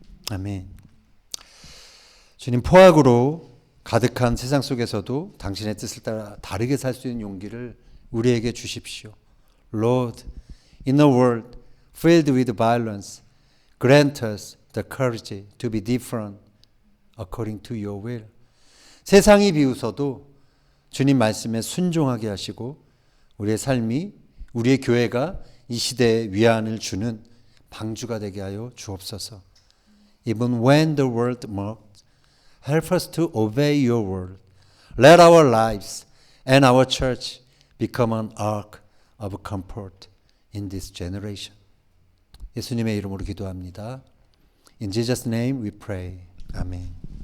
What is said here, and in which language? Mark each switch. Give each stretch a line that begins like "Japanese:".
Korean: 아멘. 주님, 포악으로 가득한 세상 속에서도 당신의 뜻을 따라 다르게 살 수 있는 용기를 우리에게 주십시오.
English: Lord, in a world filled with violence, grant us the courage to be different according to your will.
Korean: 세상이 비웃어도 주님 말씀에 순종하게 하시고 우리의 삶이, 우리의 교회가 이 시대에 위안을 주는 방주가 되게 하여 주옵소서.
English: Even when the world mocks, help us to obey your word. Let our lives and our church become an ark of comfort in this generation.
Korean: 예수님의 이름으로 기도합니다.
English: In Jesus' name we pray. Amen.